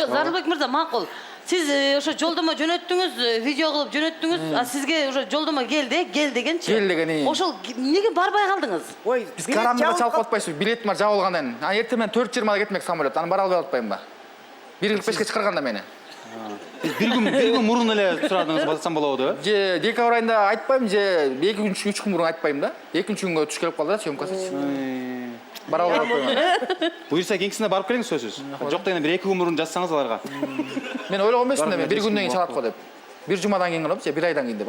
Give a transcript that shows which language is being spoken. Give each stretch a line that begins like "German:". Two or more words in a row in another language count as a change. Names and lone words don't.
Kyrgyz: Жок, Зарылбек мырза, макул. Сиз ошо жолдомо жөнөттүңүз, видео кылып жөнөттүңүз, а сизге ошо жолдомо кел дегенчи. Кел деген. Ошол эмнеге барбай калдыңыз? Ой, Биз карамга чалып атпайсызбы? Билет бар жабылгандан. Аны эртең менен 4:20 кетмек самолет. Аны бара албай атпаймынбы? 1:45-ке чыгарганда мени. Bir gün murun эле сурадыңыз бассам болобу? Же декабрь айында айтпайм, же 2 күн 3 күн мурун айтпайм да. 2-нчи күнгө түш келип калды да съемкасы. Бара албай атпайм. Буюрса кеңсине барып келиңиз сөзсүз. Жок дегенде бир 2 күн мурун жазсаңыз аларга. Мен ойлогон эмесмин да, мен 1 күндөн кийин чалат го деп. 1 жумадан кийин кылып, же 1 айдан кийин деп.